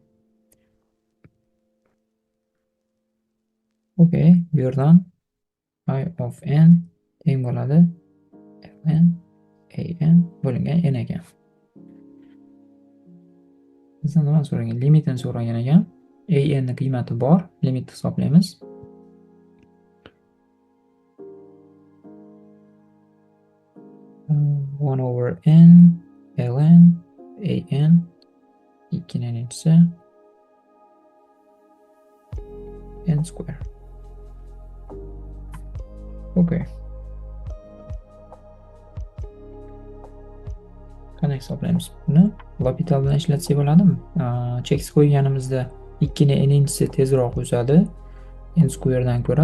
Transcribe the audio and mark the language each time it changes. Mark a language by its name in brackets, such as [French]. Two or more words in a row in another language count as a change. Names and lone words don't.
[Uzbek] Okey, bu yerdan I of n teng bo'ladi ln an bo'lingan n ekan. Bizdan nima so'ragan? Limitini so'ragan ekan. an ni qiymati bor, limitni hisoblaymiz. [English] One over n ln an [Uzbek] 2 ni n'inchisi [English] n square. [Uzbek] Okey. Qanday hisoblaymiz buni? L'Hopital bilan ishlatsak bo'ladimi? Cheks qo'yganimizda 2 ni n'inchisi tezroq o'sadi n square dan ko'ra.